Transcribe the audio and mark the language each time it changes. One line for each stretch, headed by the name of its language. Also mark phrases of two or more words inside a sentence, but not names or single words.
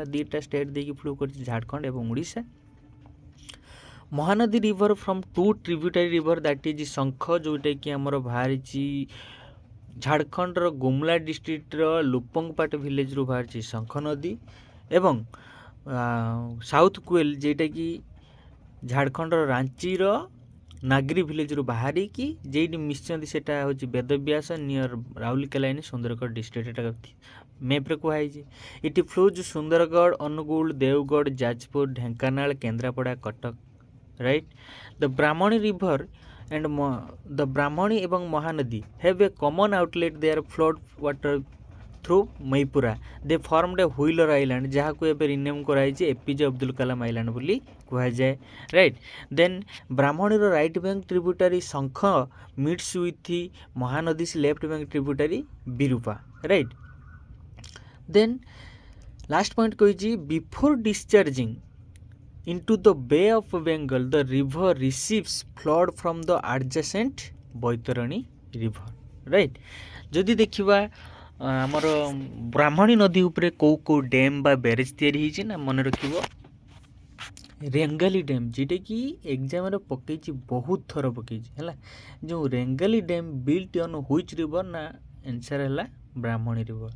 Odia: ଦୁଇଟା ଷ୍ଟେଟ୍ ଦେଇକି ଫ୍ଲୋ କରିଛି, ଝାଡ଼ଖଣ୍ଡ ଏବଂ ଓଡ଼ିଶା।
English: Mahanadi river from 2 tributary river, that is
Odia: ଶଙ୍ଖ, ଯେଉଁଟାକି ଆମର ବାହାରିଛି ଝାଡ଼ଖଣ୍ଡର ଗୁମଲା ଡିଷ୍ଟ୍ରିକ୍ଟର ଲୁପଙ୍ଗପାଟ ଭିଲେଜରୁ ବାହାରିଛି ଶଙ୍ଖ ନଦୀ, ଏବଂ ସାଉଥ୍ କୁଏଲ୍ ଯେଉଁଟାକି ଝାଡ଼ଖଣ୍ଡର ରାଞ୍ଚିର ନାଗରୀ ଭିଲେଜରୁ ବାହାରିକି ଯେଇଠି ମିଶିଛନ୍ତି ସେଟା ହେଉଛି ବେଦବ୍ୟାସ
English: near Rourkela in Sundargarh district,
Odia: ଏଟା ମ୍ୟାପ୍ରେ କୁହାଯାଇଛି। ଏଠି ଫ୍ଲୋଜ୍ ସୁନ୍ଦରଗଡ଼, ଅନୁଗୁଳ, ଦେଓଗଡ଼, ଯାଜପୁର, ଢେଙ୍କାନାଳ, କେନ୍ଦ୍ରାପଡ଼ା, କଟକ, ରାଇଟ୍।
English: the Brahmani river and the Brahmani ଏବଂ ମହାନଦୀ have a common outlet, their flood water through ମୈପୁରା, they formed a wheeler island,
Odia: ଯାହାକୁ ଏବେ ରିନେମ୍ କରାଯାଇଛି ଏପିଜେ ଅବଦୁଲ କଲାମ ଆଇଲ୍ୟାଣ୍ଡ ବୋଲି କୁହାଯାଏ, ରାଇଟ୍।
English: then Brahmani's right bank tributary Shankh meets with Mahanadi's left bank tributary Birupa, right. then last point କହିଛି before discharging into the Bay of Bengal, the river receives flood from the adjacent ବୈତରଣୀ river, right।
Odia: ଯଦି ଦେଖିବା ଆମର ବ୍ରାହ୍ମଣୀ ନଦୀ ଉପରେ କୋଉ ଡ୍ୟାମ୍ ବା ବ୍ୟାରେଜ୍ ତିଆରି ହେଇଛି ନା ମନେ ରଖିବ ରେଙ୍ଗାଲି ଡ୍ୟାମ୍, ଯେଉଁଟାକି ଏକ୍ଜାମ୍ରେ ପକେଇଛି, ବହୁତ ଥର ପକେଇଛି, ହେଲା।
English: ଯେଉଁ Rengali dam built on which river, ନା ଆନ୍ସର୍ ହେଲା Brahmani river.